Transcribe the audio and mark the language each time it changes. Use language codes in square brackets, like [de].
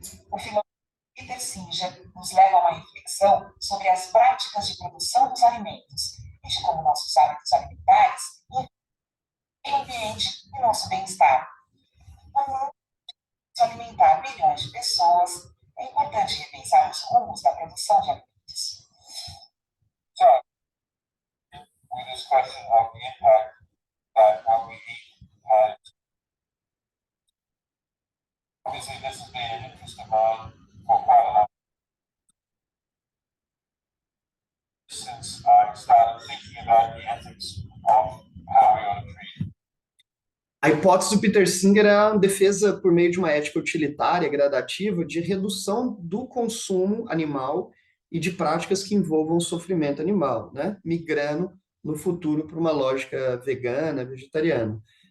[pt] O filósofo Peter Singer nos leva a uma reflexão sobre as práticas de produção dos alimentos e de como nossos hábitos alimentares influenciam o ambiente e nosso bem-estar. Para alimentar milhões de pessoas, é importante repensar os rumos da produção de alimentos. [en] So, with this question of the impact that what we eat has, obviously this has been an interest of mine for quite a long time since I started thinking about the ethics of how we ought to treat. [pt] A hipótese do Peter Singer é a defesa por meio de uma ética utilitária, gradativa, de redução do consumo animal e de práticas que envolvam o sofrimento animal, né? Migrando no futuro para uma lógica vegana, vegetariana.